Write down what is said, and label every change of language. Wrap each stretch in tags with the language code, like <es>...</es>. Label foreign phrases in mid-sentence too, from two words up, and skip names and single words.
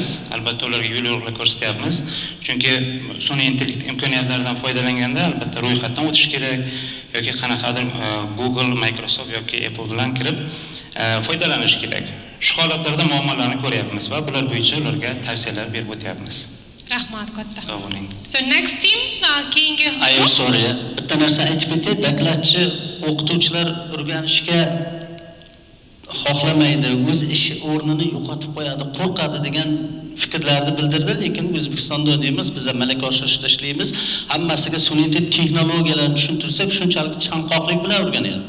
<uz>Albatta ularga yo'l yo'riqlar ko'rsatyapmiz. Chunki sun'iy intellekt imkoniyatlaridan foydalanganda albatta ro'yxatdan o'tish kerak yoki qanaqadir Google, Microsoft yoki Apple bilan kirib foydalanish kerak. Shu holatlarda muammolarni ko'ryapmiz va bular bo'yicha ularga tavsiyalar berib o'tyapmiz. Rahmat katta. Sog' bo'ling.</uz> <en>So next team keyingi.</en> <uz>Ayol sorry, bitta narsa aytib ketay. Dokladchi o'qituvchilar o'rganishga xohlamaydi, o'z ish o'rnini yo'qotib qo'yadi, qo'rqadi degan fikrlarni bildirdi, lekin O'zbekistonda emas, biz malaka oshirishda ishlaymiz. Hammasiga sun'iy texnologiyalarni tushuntirsak, shunchalik chanqoqlik bilan o'rganyapti.</uz>